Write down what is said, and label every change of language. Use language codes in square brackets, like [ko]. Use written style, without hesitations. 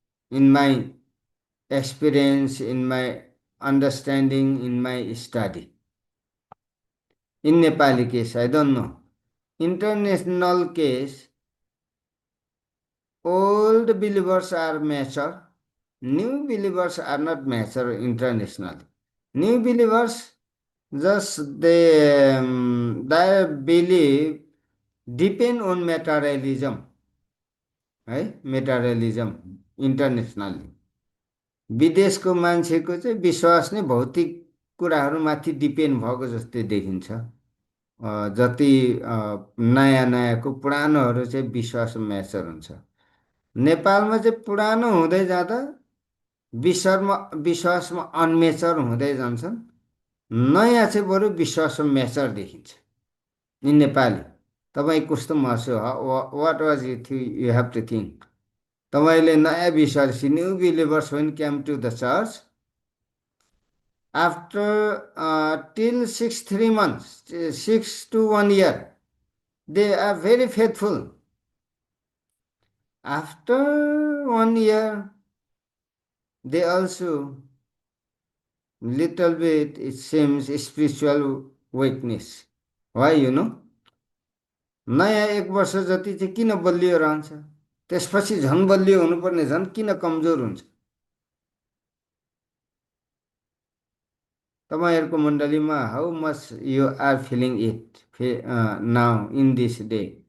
[en] In my experience, in my understanding, in my study. In Nepali case, I don't know. International case, old believers are mature New believers are not mature internationally. New believers just their belief depend on materialism, [ne] है मेटारियलिजम internationally विदेशको मान्छेको चाहिँ विश्वास नै भौतिक कुराहरूमाथि depend भएको जस्तै देखिन्छ। जति नयाँ नयाँको पुरानोहरू चाहिँ विश्वास म्याचर हुन्छ। नेपालमा चाहिँ पुरानो हुँदै जाँदा विश्वासमा अनमेचर हुँदै जान्छन्। नयाँ चाहिँ बरु विश्वासमा म्याचर देखिन्छ। इन नेपाली तपाईँ कस्तो महसुस [en] What was you have to think? [ne] तपाईँले नयाँ विश्वासी [en] New believers when came to the church after till 3 months, 6 to 1 year, they are very faithful. After 1 year, they also little bit it seems spiritual weakness. Why you know? [ne] नयाँ 1 वर्ष जति चाहिँ किन बलियो रहन्छ, त्यसपछि झन् बलियो हुनुपर्ने झन् किन कमजोर हुन्छ? तपाईँहरूको मण्डलीमा [en] How much you are feeling it now in this day?